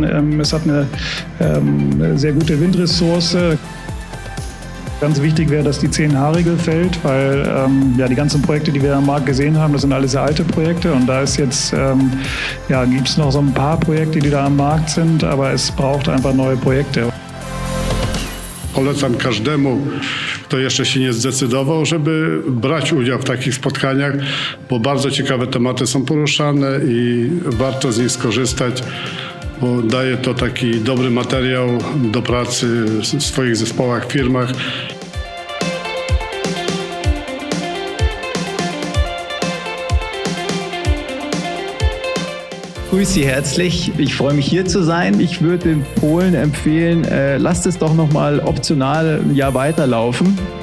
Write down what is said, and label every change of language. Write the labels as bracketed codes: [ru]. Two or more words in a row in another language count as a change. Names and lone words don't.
[de] Es hat eine sehr gute Windressource. Ganz wichtig wäre, dass die 10H-Regel fällt, weil die ganzen Projekte, die wir am Markt gesehen haben, das sind alles sehr alte Projekte. Und da ist jetzt, gibt es noch so ein paar Projekte, die da am Markt sind, aber es braucht einfach neue Projekte. [pl] Polecam każdemu, kto jeszcze się nie zdecydował, żeby brać udział w takich spotkaniach, bo bardzo ciekawe tematy są poruszane i warto z nich skorzystać, bo daje to taki dobry materiał do pracy w swoich zespołach, firmach. [de] Ich grüße Sie herzlich. Ich freue mich, hier zu sein. Ich würde den Polen empfehlen, lasst es doch noch mal optional ein Jahr weiterlaufen.